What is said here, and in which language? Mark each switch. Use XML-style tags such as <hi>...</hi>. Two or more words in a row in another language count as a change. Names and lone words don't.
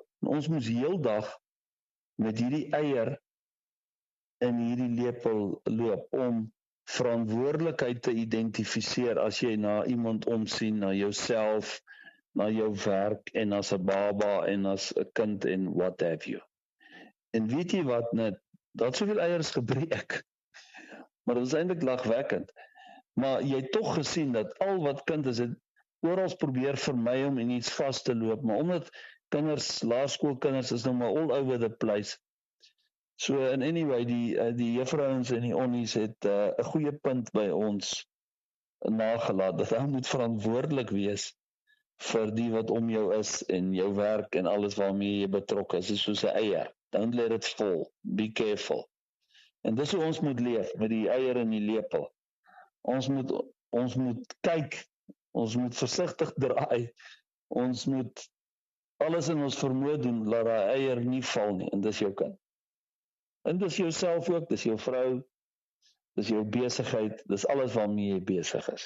<af>En ons moes heeldag met hierdie eier en hierdie lepel loop om verantwoordelikheid te identifiseer as jy na iemand omsien, na jouself, na jou werk en as 'n baba en as 'n kind en</af> <en>what have you.</en> <af>En weet jy wat, net, dat soveel eiers gebreek, maar dit is eintlik lagwekkend. Maar jy het tog gesien dat al wat kind is, het oral probeer vermy om in iets vas te loop, maar omdat kinders, laerskoolkinders is nou maar</af> <en>all over the place. So in anyway,</en> <af>die juffrouens en die onnies het 'n goeie punt by ons nagelaat, dat hy moet verantwoordelik wees vir die wat om jou is en jou werk en alles waarmee jy betrokke is. Dit is soos 'n eier.</af> <en>Don't let it fall. Be careful.</en> <af>En dis hoe ons moet leef, met die eier en die lepel. Ons moet kyk, ons moet versigtig draai, ons moet alles in ons vermoë doen, laat daai eier nie val nie, en dis jou kind. En dis jouself ook, dis jou vrou, dis jou besigheid, dis alles waarmee jy besig is.</af>